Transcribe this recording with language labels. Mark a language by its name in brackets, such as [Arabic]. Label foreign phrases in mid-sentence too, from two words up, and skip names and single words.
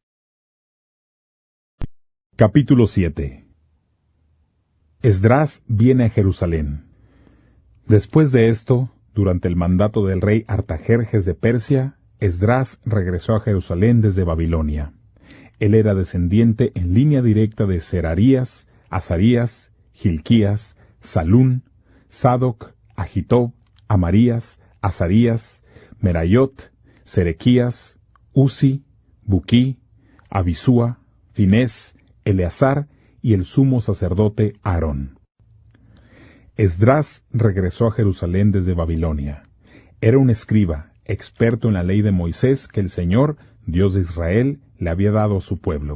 [Spanish] Capítulo 7. Esdras viene a Jerusalén. Después de esto, durante el mandato del rey Artajerjes de Persia, Esdras regresó a Jerusalén desde Babilonia. Él era descendiente en línea directa de Serarías, Azarías, Hilquías, Salún, Sadoc, Agitob, Amarías, Azarías, Merayot, Serequías, Uzi, Buquí, Abisúa, Finés, Eleazar y el sumo sacerdote Aarón. Esdras regresó a Jerusalén desde Babilonia. Era un escriba, experto en la ley de Moisés que el Señor, Dios de Israel, le había dado a su pueblo.